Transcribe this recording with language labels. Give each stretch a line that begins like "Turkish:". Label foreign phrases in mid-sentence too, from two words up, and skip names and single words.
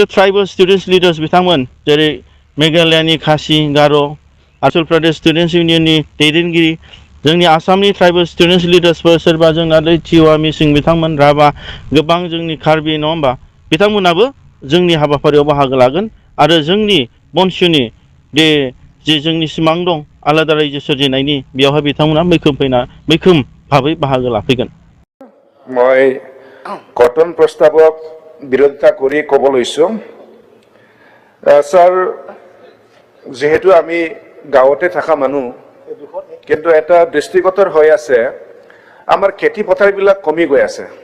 English: tribal students leaders
Bodo: बिथांमोन जेरै मेघालयानि खासि गार' अरुणाचल प्रदेश स्टुडेन्टस इउनियननि दैदेनगिरि जोंनि आसामनि
English: tribal students leaders
Bodo: सोरबा जोंना टिवा मिसिं बिथांमोन राभा गोबां जोंनि कार्बि नङा होमबा बिथांमोनाबो जोंनि हाबाफारियाव बाहागो लागोन आरो जोंनि BoNSUनि जे जोंनि सिमां दं आलादा रायजो सोरजिनायनि बेयावहाय बिथांमोना मैखोम भाबै बाहागो लाफैगोन
Assamese: মই গঠন প্ৰস্তাৱক বিৰোধিতা কৰি ক'ব লৈছোঁ স্যাৰ যেহেতু আমি গাঁৱতে থকা মানুহ কিন্তু এটা দৃষ্টিগতৰ হৈ আছে আমাৰ খেতি পথাৰবিলাক কমি গৈ আছে